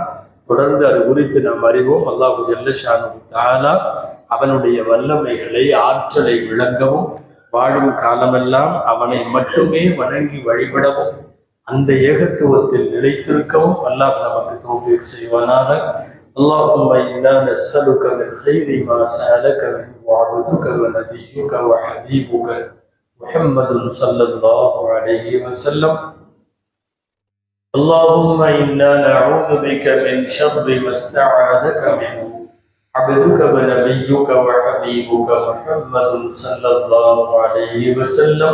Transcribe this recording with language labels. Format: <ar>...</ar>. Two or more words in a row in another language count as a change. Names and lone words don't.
<ta>தொடர்ந்து அது குறித்து நாம் அறிவோம்.</ta> <ar>الله جل شأنه تعالى</ar> <ta>அவனுடைய வல்லமைகளை ஆற்றலை விளங்கவும் வாழும் காலமெல்லாம் அவனை மட்டுமே வணங்கி வழிபடவும் அந்த ஏகத்துவத்தில் நிலைத்திருக்கவும் அல்லாஹ் நமக்கு தௌஃபீக் செய்வானாக.</ta> <ar>اللهم إنا نسألك من خير ما سألك منه عبدك ونبيك وحبيبك محمد صلى الله عليه وسلم. اللهم إنا نعوذ بك من شر ما استعاذك منه عبدك ونبيك وحبيبك محمد صلى الله عليه وسلم.</ar>